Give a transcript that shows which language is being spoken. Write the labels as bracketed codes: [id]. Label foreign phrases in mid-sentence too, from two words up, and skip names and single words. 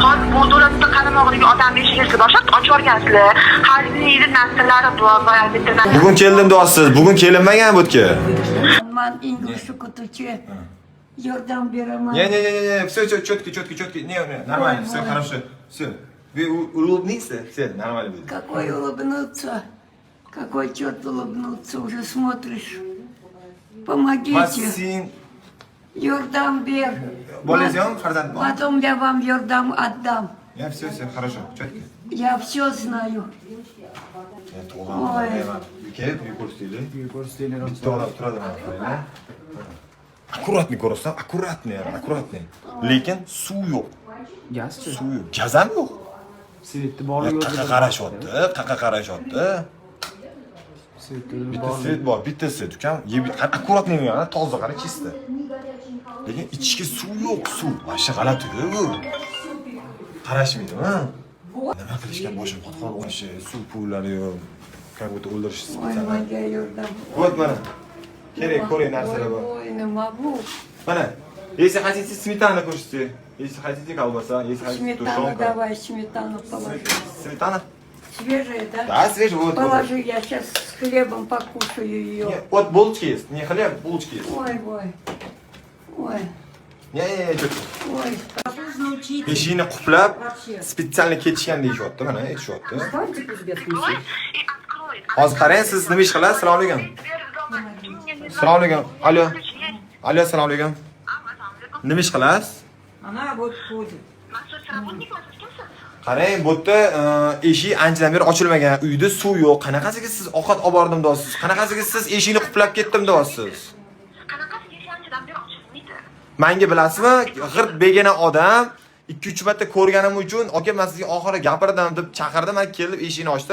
[uz] Hozir bu davlatda qaramog'idagi odam eshigini boshlab ochib yuborgansizlar. Xalqning narsallari bor, boya bitta. Bugun keldim deyapsiz. Bugun kelinmagan bu yerga. Man English o'qituvchi. Yordam beraman. [ru] Не, все четко. Не, нормально, все хорошо. Все. Вы улыбнитесь, все нормально будет. Какой улыбнуться? Какой черт улыбнуться? Уже смотришь. Помогите. Максим, [uz] Yordam ber. bolangiz yo'qmi, farzand bor? [ru] Потом я вам yordam отдам. Все, хорошо, четко. Я все знаю. Ой. [uz] Kelib yuqorisizlar. Bitta odam turadi mana. Akkuratni ko'rasizlar, akkuratni. Lekin suv yo'q. Gazchi. Suv yo'q. Gaz ham yo'q. Svetni borligi Qaqa qarashyapti. Bitta svet bor, bittasi ukam. Akkuratni yana toza qara chista. Lekin ichki suv yo'q, suv. Mana g'alati-ku bu. Qarashmaydimi? Nima qilishgan boshim qotqon o'sha suv pullari yo'q. [ru] Как будто o'ldirish. Ой, моя yordam. [uz] Вот mana. Kerak ko'ring narsalar bor. [ru] Ой, не могу. [uz] Mana. [ru] Если хотите сметана кушайте, если хотите колбаса, если хотите Сметану тушенка. давай, сметану положи. Сметана? Свежая, да? Да, свежая. Вот. Положи, я сейчас с хлебом покушаю ее. Не, вот булочки есть. Не хлеб, булочки есть. Ой. Не, чё-то. Ой. [uz] Peshini quplab, специально ketishgan deyishyapti. Mana aytishyapti. Hozir qarang, siz nima ish qilasiz? Assalomu alaykum. Assalomu alaykum. Alo, assalomu alaykum. Nima ish qilasiz? [ru] Ana вот ходит. [uz] Qarang, bu yerda eshik anchadan beri ochilmagan. Uyda suv yo'q. Qanaqasiga siz ovqat olib bordim deyapsiz? Qanaqasiga siz eshikni quplab ketdim deyapsiz? Menga bilasizmi? G'irt begona odam 2-3 marta ko'rganim uchun aka men sizga oxiri gapirdim deb chaqirdim, men kelib eshikni ochdim.